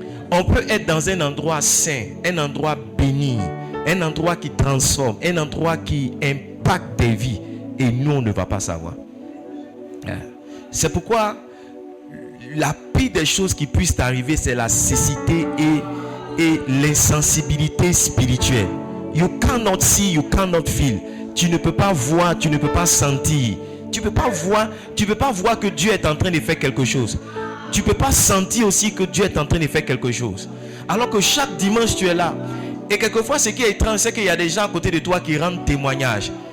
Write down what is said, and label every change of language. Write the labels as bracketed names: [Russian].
[French] On peut être dans un endroit saint, un endroit béni, un endroit qui transforme, un endroit qui impacte des vies et nous on ne va pas savoir. C'est pourquoi la pire des choses qui puissent t'arriver, c'est la cécité et l'insensibilité spirituelle. [English] You cannot see, you cannot feel. [French] Tu ne peux pas voir, tu ne peux pas sentir. Tu ne peux pas voir que Dieu est en train de faire quelque chose. Tu ne peux pas sentir aussi que Dieu est en train de faire quelque chose. Alors que chaque dimanche tu es là. Et quelquefois ce qui est étrange, c'est qu'il y a des gens à côté de toi qui rendent témoignage.